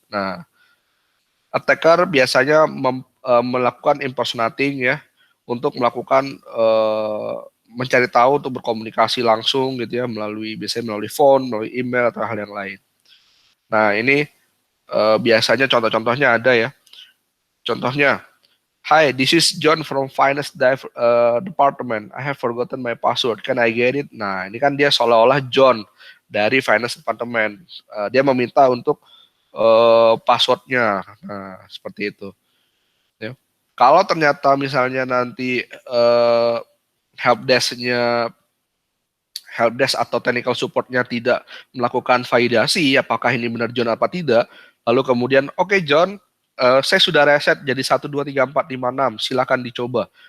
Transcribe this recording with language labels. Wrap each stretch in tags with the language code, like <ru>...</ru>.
<id>Nah, attacker biasanya melakukan impersonating ya untuk melakukan mencari tahu untuk berkomunikasi langsung gitu ya melalui biasanya melalui phone, melalui email atau hal yang lain. Nah, ini biasanya contoh-contohnya ada ya.</id> <en>Contohnya, "Hi, this is John from Finance Department. I have forgotten my password. Can I get it?"</en> <id>Nah, ini kan dia seolah-olah John dari Finance Department. Dia meminta untuk passwordnya. Nah, seperti itu. Ya. Kalau ternyata misalnya nanti helpdesk-nya helpdesk atau technical supportnya tidak melakukan validasi apakah ini benar John apa tidak, lalu kemudian oke, John, saya sudah reset jadi 1234566, silakan dicoba.</id>